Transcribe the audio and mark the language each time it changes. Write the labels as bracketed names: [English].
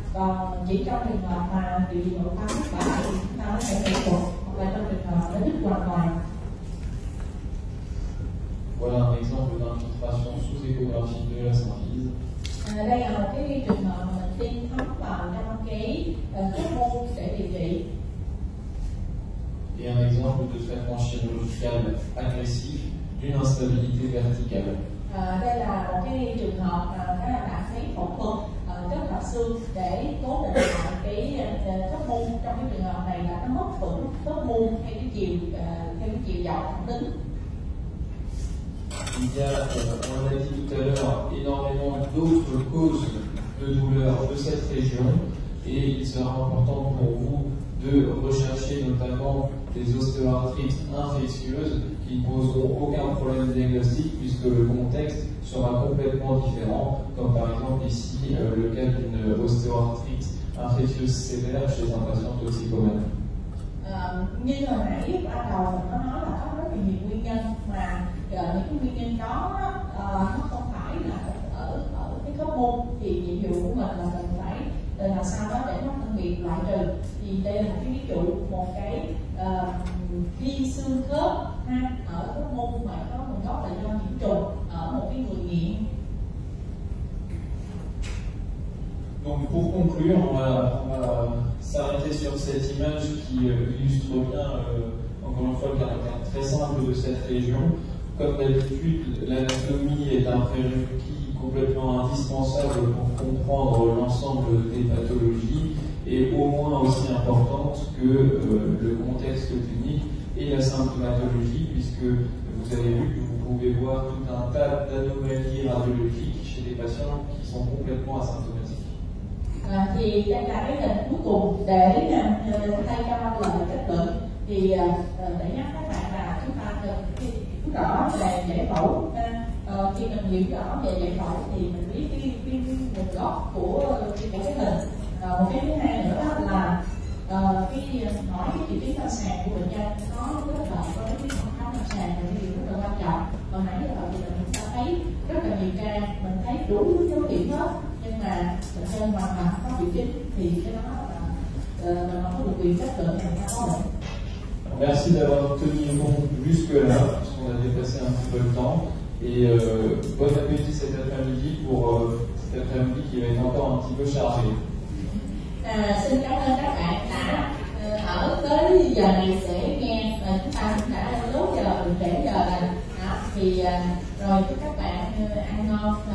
[Vietnamese] Còn chỉ trong trường hợp mà điều trị nội khoa thất bại thì chúng ta mới phải phẫu thuật, hoặc là trong trường hợp nó đứt hoàn toàn. [French] Voilà un exemple d'infiltration sous échographie de la symphyse. [Vietnamese] Đây là một cái trường hợp mà mình tiêm thấm vào trong cái khớp môn để điều trị. [French] Et un exemple de traitement chirurgical agressif d'une instabilité verticale. [Vietnamese] Đây là một cái trường hợp mà các bạn thấy phẫu thuật kết hợp xương để cố định lại cái khớp môn. Trong cái trường hợp này là nó mất vững khớp môn theo cái chiều dọc thẳng đứng. [French] Il y a, on l'a dit tout à l'heure, énormément d'autres causes de douleur de cette région, et il sera important pour vous de rechercher notamment des ostéoarthrites infectieuses qui ne poseront aucun problème diagnostique puisque le contexte sera complètement différent, comme par exemple ici le cas d'une ostéoarthrite infectieuse sévère chez un patient toxicomane. [Vietnamese] Như hồi nãy ban đầu mình có nói là có rất là nhiều nguyên nhân, mà những cái nguyên nhân đó nó không phải là ở cái khớp môn, thì nhiệm vụ của mình là mình phải làm sao đó để nó phân biệt loại trừ. Thì đây là một cái ví dụ, một cái viêm xương khớp ở khớp môn mà có nguồn gốc là do nhiễm trùng ở một cái người nghiện. [French] Donc pour conclure, on va s'arrêter sur cette image qui illustre bien, encore une fois, le caractère très simple de cette région. Comme d'habitude, l'anatomie est un prérequis complètement indispensable pour comprendre l'ensemble des pathologies, et au moins aussi importante que le contexte clinique et la symptomatologie, puisque vous avez vu que vous pouvez voir tout un tas d'anomalies radiologiques chez des patients qui sont complètement asymptomatiques. [Vietnamese] Thì đây là cái hình cuối cùng để thay cho lời kết luận. Thì để nhắc các bạn là chúng ta cần hiểu rõ về giải phẫu. Khi mình hiểu rõ về giải phẫu thì mình biết cái nguồn gốc của cái hình. Một cái thứ hai nữa là cái hỏi cái triệu chứng lâm sàng của bệnh nhân nó kết hợp với cái phản ứng lâm sàng là điều rất là quan trọng. Hồi nãy giờ thì chúng ta thấy rất là nhiều ca, mình thấy đủ dấu hiệu hết, nhưng mà bệnh nhân hoàn toàn không có triệu chứng, thì cái đó là mình không có được quyền kết luận là người ta có bệnh. [French] Merci d'avoir tenu bon jusque-là, parce qu'on a dépassé un petit peu le temps. Et bon appétit cet après-midi pour cet après-midi qui va être encore un petit peu chargé. [Vietnamese] Xin cảm ơn các bạn đã ở tới giờ này để nghe. Chúng ta cũng đã lố giờ, trễ giờ rồi. Thì rồi chúc các bạn ăn ngon.